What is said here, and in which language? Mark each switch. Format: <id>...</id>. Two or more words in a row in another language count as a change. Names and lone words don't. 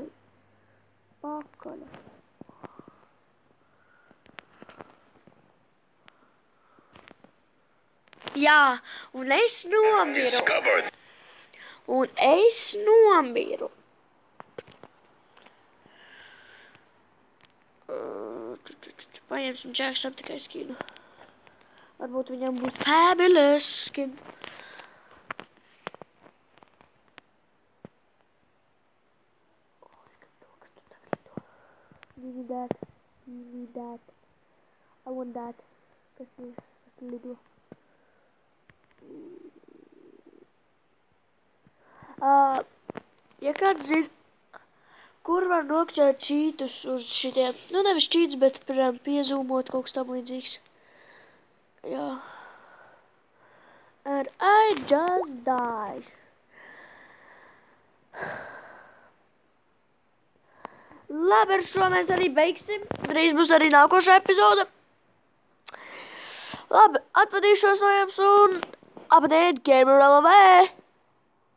<lv>Pakaļa. Jā, un es nomiru. Paņemsim Jacksepticeye skinu. Varbūt viņam būs</lv> <en>fabulous skin. Give me that. I want that.</en> <lv>Kas lido. Ja kāds zina, kur var nokļūt čītus uz šitiem, nu nevis čītus, bet, piezūmot kaut kas tam līdzīgs. Jā.</lv> <en>And I just died.</en> <lv>Labi, ar šo mēs arī beigsim. Drīz būs arī nākošā epizode. Labi, atvadīšos no jums un apdēļ Gamer LV.</lv>